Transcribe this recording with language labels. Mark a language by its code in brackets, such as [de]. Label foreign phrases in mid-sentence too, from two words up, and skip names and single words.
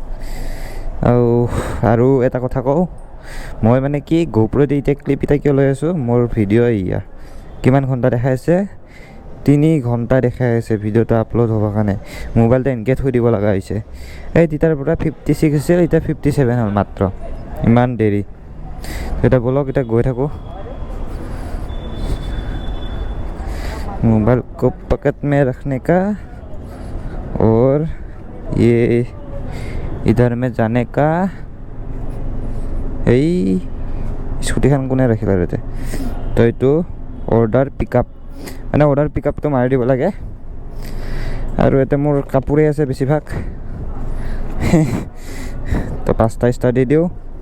[as] আৰু এটা কথা কওঁ, মই মানে কি গোপ্ৰ দি এতিয়া ক্লিপ এটা কিয় লৈ আছোঁ, মোৰ ভিডিঅ' কিমান ঘণ্টা দেখাই আছে, 3 ঘণ্টা দেখাই আছে ভিডিঅ'টো আপলোড হ'বৰ কাৰণে। মোবাইলটো এনেকৈ থৈ দিব লগা হৈছে। তেতিয়াৰ পৰা 56 আছিল, এতিয়া 57 হ'ল মাত্ৰ, ইমান দেৰি। এতিয়া বলক এতিয়া গৈ থাকোঁ। [hi] मोबाइल को पॉकेट में रखने का और ये इधर में जाने का। [as] এই স্কুটিখন কোনে ৰাখিলে ইয়াতে? তো এইটো [en] order pickup, [as] মানে [en] order pickup [as] মাৰি দিব লাগে। আৰু ইয়াতে মোৰ কাপোৰে আছে বেছিভাগ। তো 5টা ষ্টাৰ দি দিওঁ।